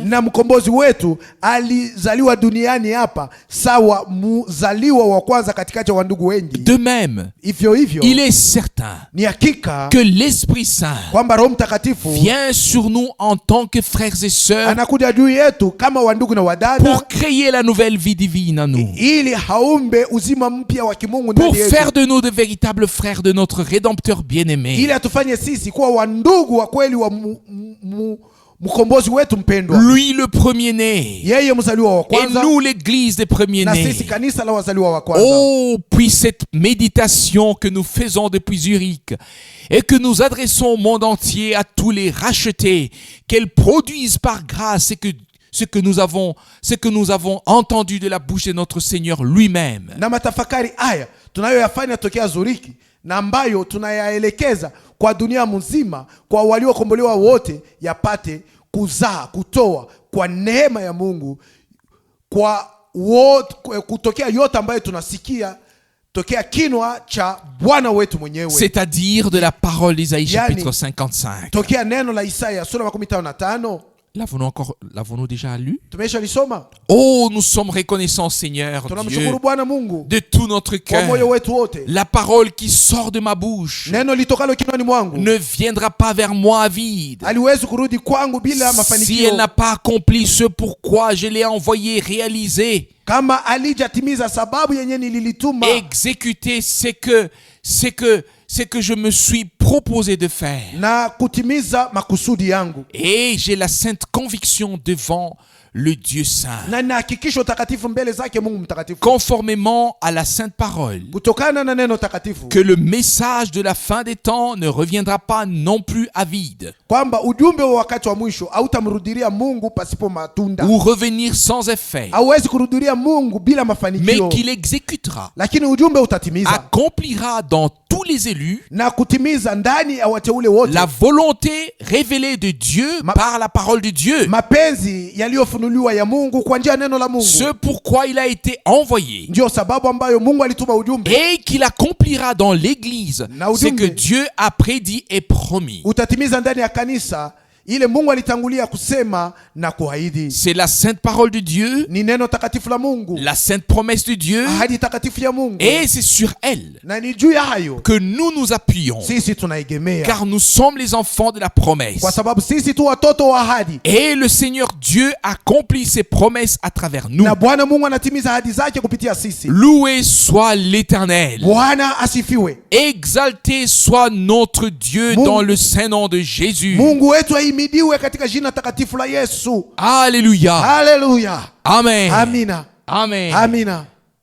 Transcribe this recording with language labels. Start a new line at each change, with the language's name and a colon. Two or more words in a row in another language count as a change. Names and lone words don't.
Swahili: na mkombozi wetu alizaliwa duniani hapa sawa mzaliwa wa kwanza katikati ya wandugu wengi,
French: de même,
Swahili: hivyo hivyo
French: il est certain
Swahili: ni hakika
French: que l'Esprit Saint
Swahili: kwamba Roho Mtakatifu
French: vient sur nous en tant que frères et sœurs
Swahili: anakuja juu yetu kama wandugu na wadada
French: pour créer la nouvelle vie divine en nous,
Swahili: ili haumbe uzima mpya wa kimungu
French: pour
Swahili: ndani
French: faire
Swahili: yetu,
French: de nous de véritables frères de notre Rédempteur bien-aimé.
Swahili: ili atufanye sisi kuwa wandugu wa kweli wa mkombozi wetu mpendwa,
French: Lui le premier-né
Swahili: yeye mzaliwa wa
French: et
Swahili: kwanza
French: nous l'église des
Swahili: na
French: premiers-nés.
Swahili: sisi kanisa la wazaliwa wa kwanza.
French: Oh, puis cette méditation que nous faisons depuis Zurich et que nous adressons au monde entier, à tous les rachetés, qu'elle produise par grâce ce que nous avons entendu de la bouche de notre Seigneur lui-même.
Swahili: Na matafakari haya tunayoyafanya tokea Zuriki na ambayo tunayaelekeza kwa dunia mzima, kwa waliokombolewa wote, yapate kuzaa, kutoa kwa neema ya Mungu kwa wote, kutokea yote ambayo tunasikia tokea kinwa cha Bwana wetu mwenyewe,
French: C'est-à-dire de la parole d'Isaïe
Swahili: Yani,
French: chapitre 55.
Swahili: tokea neno la Isaya sura 55.
French: L'avons-nous déjà lu?
Swahili: Tumesha lisoma.
French: Oh, nous sommes reconnaissants, Seigneur Dieu,
Swahili: Tunamshukuru Bwana Mungu
French: de tout notre
Swahili: kwa moyo
French: cœur.
Swahili: wetu wote.
French: La parole qui sort de ma bouche
Swahili: Neno litokalo kinywani mwangu
French: ne viendra pas vers moi vide
Swahili: haliwezi kurudi kwangu bila
French: si
Swahili: mafanikio,
French: elle n'a pas accompli ce pourquoi je l'ai envoyé réaliser,
Swahili: kama alijatimiza sababu yenye nililituma,
French: exécuter ce que je me suis proposé de faire.
Swahili: na kutimiza makusudi yangu,
French: Et j'ai la sainte conviction devant le Dieu saint,
Swahili: na ninahakikisha utakatifu mbele zake Mungu mtakatifu,
French: conformément à la sainte parole,
Swahili: kutokana na neno takatifu,
French: que le message de la fin des temps ne reviendra pas non plus à vide
Swahili: kwamba ujumbe wa wakati wa mwisho hautamrudilia Mungu pasipo matunda,
French: ou revenir sans effet,
Swahili: hauwezi kurudilia Mungu bila
French: mais
Swahili: mafanikio,
French: qu'il exécutera,
Swahili: lakini ujumbe utatimiza
French: accomplira dans tous les élus
Swahili: na kutimiza ndani ya wateule wote
French: la volonté révélée de Dieu par la parole de Dieu.
Swahili: mapenzi yaliyofunuliwa ya Mungu kwa njia ya neno la Mungu.
French: Ce pourquoi il a été envoyé
Swahili: Ndio sababu ambayo Mungu alituma ujumbe,
French: et qu'il accomplira dans l'église ce que Dieu a prédit et promis.
Swahili: utatimiza ndani ya kanisa ile Mungu alitangulia kusema na kuahidi.
French: C'est la sainte parole de Dieu,
Swahili: Ni neno takatifu la Mungu,
French: la sainte promesse de Dieu,
Swahili: ahadi takatifu ya Mungu,
French: et c'est sur elle
Swahili: na ni juu ya hayo
French: que nous nous appuyons,
Swahili: sisi tunaegemea,
French: car nous sommes les enfants de la promesse.
Swahili: kwa sababu sisi tu watoto wa ahadi,
French: Et le Seigneur Dieu accomplit ses promesses à travers nous.
Swahili: na Bwana Mungu anatimiza ahadi zake kupitia sisi.
French: Loué soit l'Éternel.
Swahili: Bwana asifiwe.
French: Exalté soit notre Dieu dans le saint nom de Jésus.
Swahili: Mungu wetu ahimidiwe lihimidiwe katika jina takatifu la Yesu.
French: Alléluia.
Swahili: Haleluya.
French: Amen.
Swahili: Amina.
French: Amen.
Swahili: Amina.